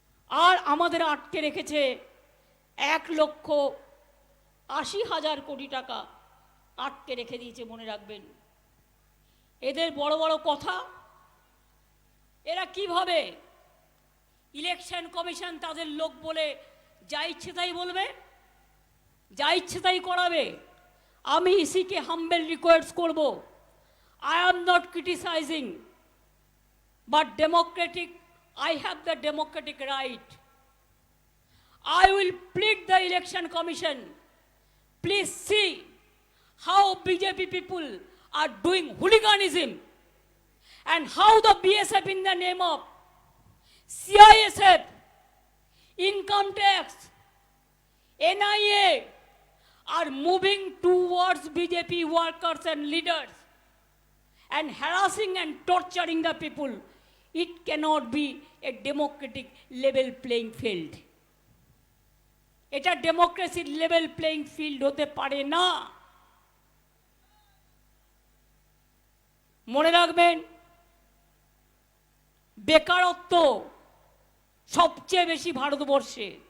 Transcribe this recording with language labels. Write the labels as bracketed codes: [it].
[bn] আর আমাদের আটকে রেখেছে 1,80,000 কোটি টাকা আটকে রেখে দিয়েছে, মনে রাখবেন। এদের বড় বড় কথা, এরা কিভাবে ইলেকশন কমিশন তাদের লোক বলে যা ইচ্ছে তাই বলবে, যা ইচ্ছে তাই করাবে। আমি ইসিকে হাম্বেল রিকোয়েস্ট করব, [en] I am not criticizing, but democratic, I have the democratic right. I will plead the election commission, please see how BJP people are doing hooliganism and how the BSF in the name of CISF, income tax, NIA are moving towards BJP workers and leaders and harassing and torturing the people. It cannot be a democratic level playing field. [bn] এটা ডেমোক্রেসির level playing field হতে পারে না। মনে রাখবেন, বেকারত্ব সবচেয়ে বেশি ভারতবর্ষে।